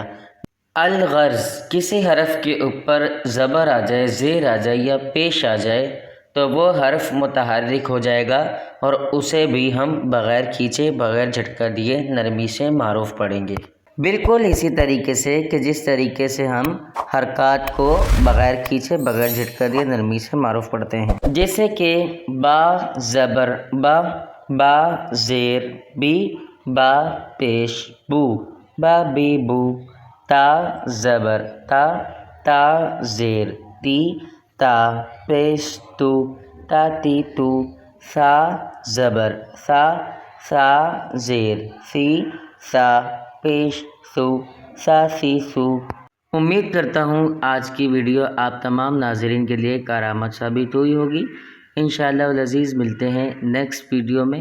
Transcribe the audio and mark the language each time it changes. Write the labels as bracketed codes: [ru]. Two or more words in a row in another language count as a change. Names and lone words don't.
[ur] الغرض کسی حرف کے اوپر زبر آ جائے، زیر آ جائے یا پیش آ جائے تو وہ حرف متحرک ہو جائے گا اور اسے بھی ہم بغیر کھینچے، بغیر جھٹکا دیے نرمی سے معروف پڑھیں گے۔ بالکل اسی طریقے سے کہ جس طریقے سے ہم حرکات کو بغیر کھینچے، بغیر جھٹکا دیے نرمی سے معروف پڑھتے ہیں۔ جیسے کہ با زبر با، با زیر بی، با پیش بو، با بی بو، تا زبر تا، تا زیر تی، تا پیش تو، تا تی تو، سا زبر سا، سا زیر سی، سا پیش سو، سا سی سو۔ امید کرتا ہوں آج کی ویڈیو آپ تمام ناظرین کے لیے کارآمد ثابت ہوئی ہوگی۔ [ar] انشاءاللہ العزیز [ur] ملتے ہیں [en] next video [ur] میں۔